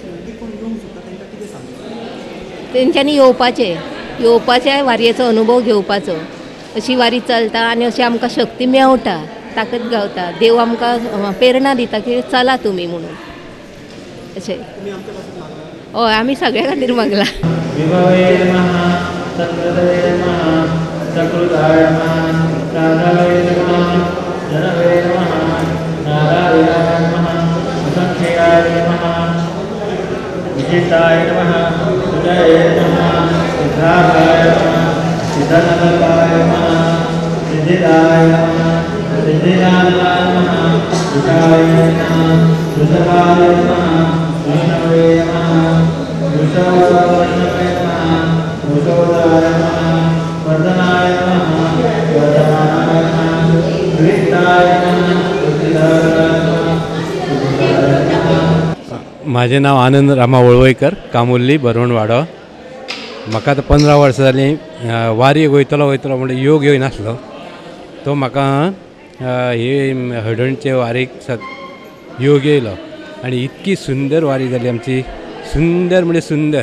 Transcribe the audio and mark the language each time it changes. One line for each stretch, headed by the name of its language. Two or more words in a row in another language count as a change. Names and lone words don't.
Konkani: तेंच्यांनी येवपाचे वारयेचो अनुभव घेवपाचो अशी वारी चलता आनी अशी आमकां शक्ती मेवता ताकद गावता देव आमकां प्रेरणा दिता की चला तुमी म्हणून अशें हय आमी सगळ्या खातीर मागला
Sanskrit: विजिताय नमः सुजय नमः सिद्धार्थाय नमः सिद्धनंदनाय नमः सिद्धिदाय नमः सिद्धिदानाय नमः विशाय नमः वृषभाय नमः विष्णवे नमः वृषभाय नमः वृषोदाय नमः वर्धनाय नमः वर्धमानाय नमः वित्ताय नमः वित्ताय नमः
Marathi: माझे नाव
Konkani: आनंद रामा वळवयकर कामुर्ली बरवणवाडो म्हाका आतां 15 वर्सां जालीं वारयेक वयतलो म्हणजे योग येयनासलो तो म्हाका हे हडणचे वारीक योग येयलो आनी इतकी सुंदर वारी जाली आमची सुंदर म्हणजे सुंदर